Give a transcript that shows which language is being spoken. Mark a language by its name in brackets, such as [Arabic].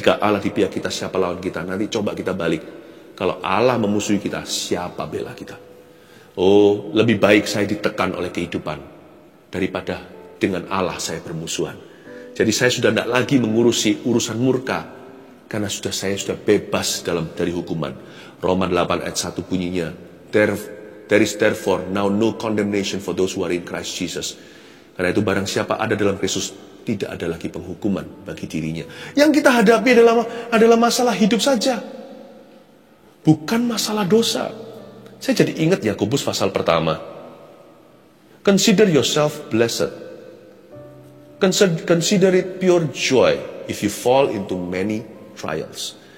[Indonesian] Jika Allah di pihak kita, siapa lawan kita? Nanti coba kita balik, kalau Allah memusuhi kita, siapa bela kita? Oh, lebih baik saya ditekan oleh kehidupan daripada dengan Allah saya bermusuhan. Jadi saya sudah tidak lagi mengurusi urusan murka, karena saya sudah bebas dari hukuman. Roma 8 ayat 1 bunyinya, [English] there is therefore now no condemnation for those who are in Christ Jesus. [Indonesian] Karena itu barang siapa ada dalam Kristus, tidak ada lagi penghukuman bagi dirinya. Yang kita hadapi adalah masalah hidup saja, bukan masalah dosa. Saya jadi ingat Yakobus pasal pertama. [English] Consider yourself blessed. Consider it pure joy if you fall into many trials.